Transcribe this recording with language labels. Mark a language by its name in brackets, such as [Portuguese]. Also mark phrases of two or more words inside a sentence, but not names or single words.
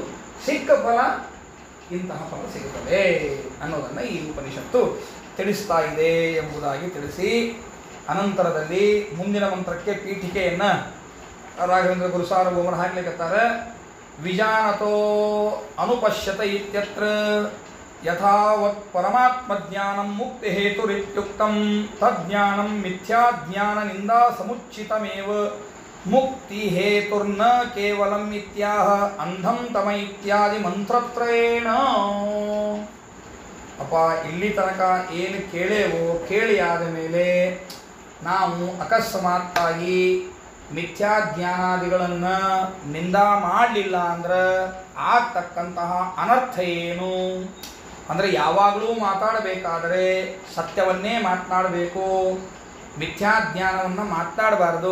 [Kannada] ಸಿಕ್ಕ ಫಲ ಇಂತಹ ಫಲ ಸಿಗುತ್ತದೆ ಅನ್ನೋದನ್ನು ಈ ಉಪನಿಷತ್ತು ತಿಳಿಸ್ತಾ ಇದೆ ಎಂಬುದಾಗಿ ತಿಳಿಸಿ ಅನಂತರದಲ್ಲಿ ಮುಂದಿನ ಮಂತ್ರಕ್ಕೆ ಪೀಠಿಕೆಯನ್ನು ರಾಘವೇಂದ್ರ ಗುರುಸಾರ್ವಭೌಮರು ಹಾಕ್ಲಿಕ್ಕತ್ತಾರೆ. [Sanskrit] ವಿಜಾನತೋ ಅನುಪಶ್ಯತ ಇತ್ಯತ್ರ ಯಥಾವತ್ ಪರಮಾತ್ಮ ಜ್ಞಾನಂ ಮುಕ್ತಿ ಹೇತುರಿತ್ಯುಕ್ತಂ ತಜ್ಞಾನಂ ಮಿಥ್ಯಾಜ್ಞಾನನಿಂದ ಸಮುಚ್ಚಿತಮೇವ ಮುಕ್ತಿ ಹೇತುರ್ನ ಕೇವಲಂ ಇತ್ಯಾಹ ಅಂಧಂ ತಮ ಇತ್ಯಾದಿ ಮಂತ್ರತ್ರಯೇಣ. [Kannada] ಅಪ್ಪ ಇಲ್ಲಿ ತನಕ ಏನು ಕೇಳೇವೋ ಕೇಳಿ ಆದ ಮೇಲೆ ನಾವು ಅಕಸ್ಮಾತ್ತಾಗಿ ಮಿಥ್ಯಾಜ್ಞಾನಾದಿಗಳನ್ನು ನಿಂದ ಮಾಡಲಿಲ್ಲ ಅಂದ್ರೆ ಆಗ್ತಕ್ಕಂತಹ ಅನರ್ಥ ಏನು ಅಂದರೆ ಯಾವಾಗಲೂ ಮಾತಾಡಬೇಕಾದರೆ ಸತ್ಯವನ್ನೇ ಮಾತನಾಡಬೇಕು, ಮಿಥ್ಯಾಜ್ಞಾನವನ್ನು ಮಾತನಾಡಬಾರ್ದು.